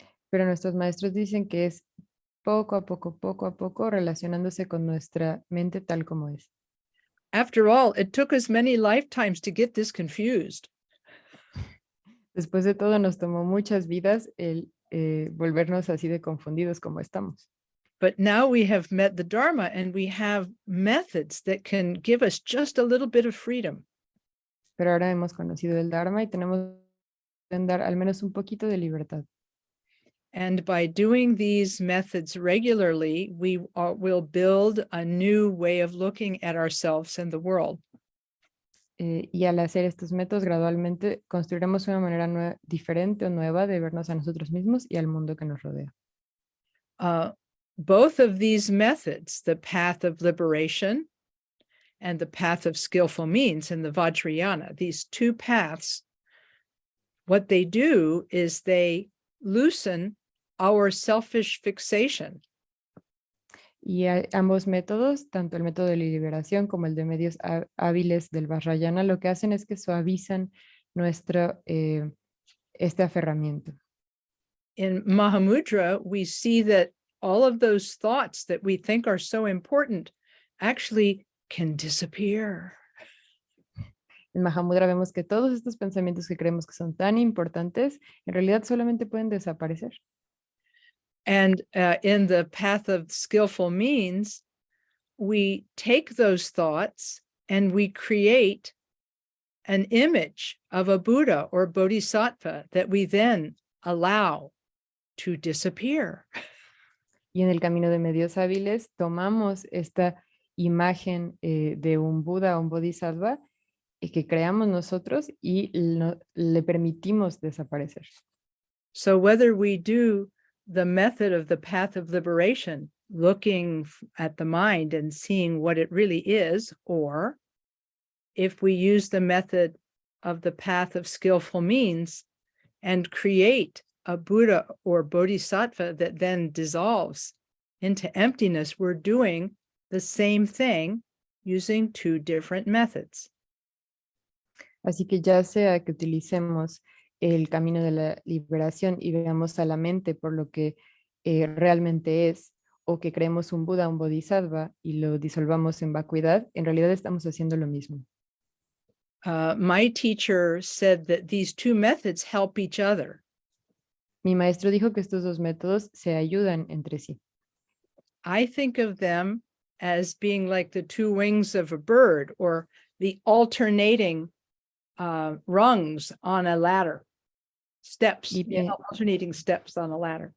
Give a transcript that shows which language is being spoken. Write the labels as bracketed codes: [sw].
[es] Pero nuestros maestros dicen que es poco a poco, relacionándose con nuestra mente tal como es. [en] After all, it took us many lifetimes to get this confused. [es] Después de todo, nos tomó muchas vidas el volvernos así de confundidos como estamos. [en] But now we have met the Dharma, and we have methods that can give us just a little bit of freedom. [es] Pero ahora hemos conocido el Dharma y tenemos que dar al menos un poquito de libertad. [en] And by doing these methods regularly, we will build a new way of looking at ourselves and the world. [es] Y al hacer estos métodos gradualmente construiremos una manera diferente o nueva de vernos a nosotros mismos y al mundo que nos rodea. [en] Both of these methods, the path of liberation and the path of skillful means in the Vajrayana, these two paths, what they do is they loosen our selfish fixation. [es] Y ambos métodos, tanto el método de liberación como el de medios hábiles del Vajrayana, lo que hacen es que suavizan nuestro este aferramiento. [en] In Mahamudra, we see that all of those thoughts that we think are so important actually can disappear. [es] En Mahamudra vemos que todos estos pensamientos que creemos que son tan importantes, en realidad solamente pueden desaparecer. [en] And in the path of skillful means, we take those thoughts and we create an image of a Buddha or Bodhisattva that we then allow to disappear. [es] Y en el camino de medios hábiles tomamos esta imagen de un Buda o un Bodhisattva que creamos nosotros y le permitimos desaparecer. [en] So whether we do the method of the path of liberation, looking at the mind and seeing what it really is, or if we use the method of the path of skillful means and create a Buddha or Bodhisattva that then dissolves into emptiness, we're doing the same thing using two different methods. [es] Así que ya sea que utilicemos el camino de la liberación y veamos a la mente por lo que realmente es, o que creemos un Buda, un Bodhisattva y lo disolvamos en vacuidad, en realidad estamos haciendo lo mismo. [en] My teacher said that these two methods help each other. [es] Mi maestro dijo que estos dos métodos se ayudan entre sí. [en] I think of them as being like the two wings of a bird, or the alternating rungs on a ladder, steps, alternating steps on a ladder.